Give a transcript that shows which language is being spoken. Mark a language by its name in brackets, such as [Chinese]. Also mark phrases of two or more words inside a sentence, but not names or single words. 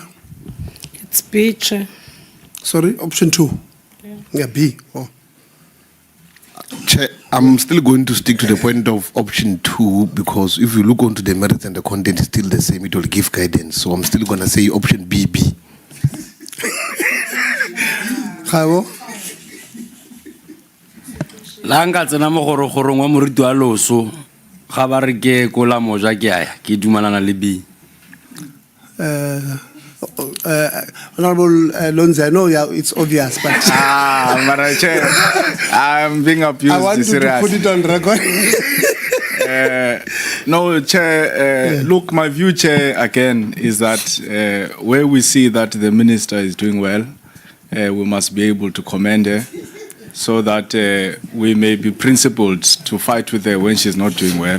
[English] It's B, Chair. Sorry, option 2. Yeah, B. Oh. Chair, I'm still going to stick to the point of option 2, because if you look onto the merits and the content is still the same, it will give guidance. So I'm still going to say option BB. [Tswana] Khabo. La nka tsena mo gorogorong wa moriti wa loso ga ba re ke ko la moja ke aya ke dumalana le B. [English] Honorable Lonze, I know it's obvious, but Mara Chair, I'm being abused. I want you to put it on record. No, Chair, look, my view, Chair, again, is that where we see that the minister is doing well, we must be able to commend her so that we may be principled to fight with her when she's not doing well.